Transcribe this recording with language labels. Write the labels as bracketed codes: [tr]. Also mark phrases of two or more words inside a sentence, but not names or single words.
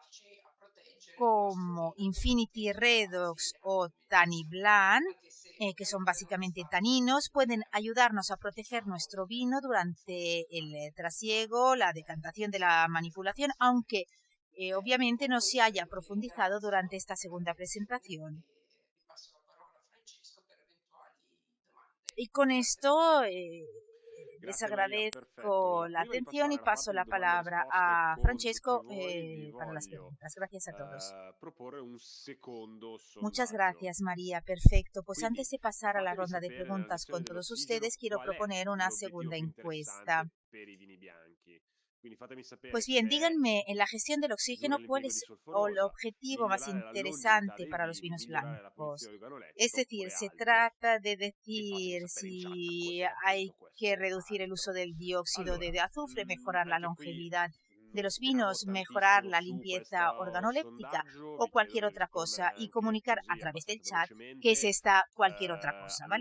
[es] como Infinity Redox o Taniblan, que son básicamente taninos, pueden ayudarnos a proteger nuestro vino durante el trasiego, la decantación de la manipulación, aunque obviamente no se haya profundizado durante esta segunda presentación. Y con esto les [it] Grazie Maria, [es] agradezco [it] perfetto. [es] la [it] Prima di [es] atención [it] passare [es] y [it] alla [es] paso [it] parte di [es] la [it] domande e [es] palabra risposte a [it] con tutti [es] Francesco [it] voi, vi [es] para las [it] voglio [es] preguntas. Gracias a todos. [it] proporre un secondo [es] Muchas [it] sondaggio. [es] gracias, María. Perfecto. Pues [it] Quindi [es] antes de pasar a la [it] fatemi [es] ronda de [it] sapere nella [es] preguntas [it] sezione [es] con todos [it] dell'ossigeno [es] ustedes, quiero [it] qual è [es] proponer una [it] l'obiettivo [es] segunda [it] più [es] encuesta. [it] interessante per i vini bianchi. [es] Pues bien, díganme, en la gestión del oxígeno, ¿cuál es el objetivo más interesante para los vinos blancos? Es decir, se trata de decir si hay que reducir el uso del dióxido de azufre, mejorar la longevidad de los vinos, mejorar la limpieza organoléptica o cualquier otra cosa y comunicar a través del chat que es esta cualquier otra cosa, ¿vale?